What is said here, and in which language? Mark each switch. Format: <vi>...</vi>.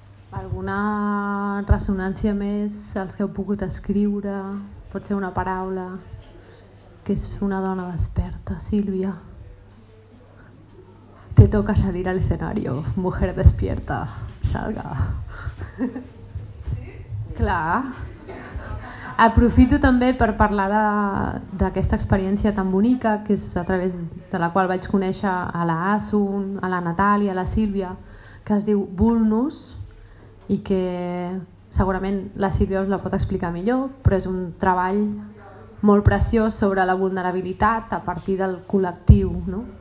<ca>Alguna ressonància més als que heu pogut escriure? Pot ser una paraula, que és una dona desperta, Sílvia.</ca> <es>Te toca salir al escenario, mujer despierta, salga.</es> <ca>Sí? Clar. Aprofito també per parlar d'aquesta experiència tan bonica, que és a través de la qual vaig conèixer a la Asun, a la Natàlia, a la Sílvia, que es diu Vulnus, i que... segurament la Sílvia us la pot explicar millor, però és un treball molt preciós sobre la vulnerabilitat a partir del col·lectiu, no?</ca>